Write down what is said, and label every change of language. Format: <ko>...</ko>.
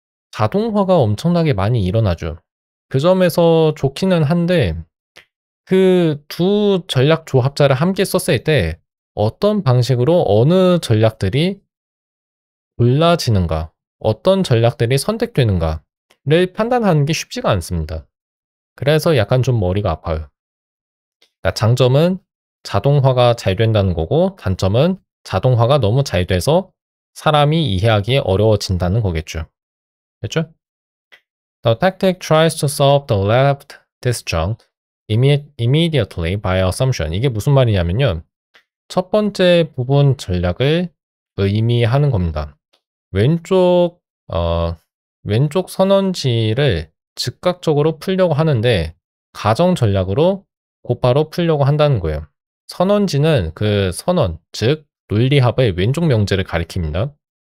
<ko>자동화가 엄청나게 많이 일어나죠. 그 점에서 좋기는 한데 그 두 전략 조합자를 함께 썼을 때 어떤 방식으로 어느 전략들이 골라지는가, 어떤 전략들이 선택되는가를 판단하는 게 쉽지가 않습니다. 그래서 약간 좀 머리가 아파요. 그러니까 장점은 자동화가 잘 된다는 거고 단점은 자동화가 너무 잘 돼서 사람이 이해하기 어려워진다는 거겠죠. 됐죠?</ko> <en>The tactic tries to solve the left disjunct immediately by assumption.</en> <ko>이게 무슨 말이냐면요. 첫 번째 부분 전략을 의미하는 겁니다. 왼쪽 왼쪽 선언지를 즉각적으로 풀려고 하는데 가정 전략으로 곧바로 풀려고 한다는 거예요. 선언지는 그 선언, 즉 논리합의 왼쪽 명제를 가리킵니다.</ko>